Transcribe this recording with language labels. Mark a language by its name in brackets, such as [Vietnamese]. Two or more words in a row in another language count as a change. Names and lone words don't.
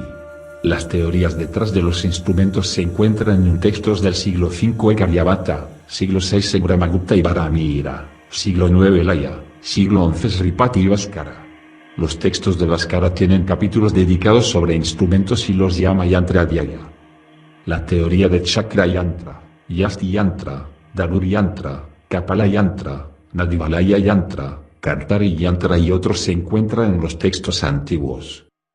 [Spanish] Las teorías detrás de los instrumentos se encuentran en textos del siglo V Ekaryavata, siglo VI Segramagupta y Varamihira, siglo IX Laya, siglo XI Sripati y Bhaskara. Los textos de Bhaskara tienen capítulos dedicados sobre instrumentos y los llama Yantra Adhyaya. La teoría de Chakra Yantra, Yasti Yantra, Dhanur Yantra, Kapala Yantra, Nadivalaya Yantra, Kartari Yantra y otros se encuentran en los textos antiguos.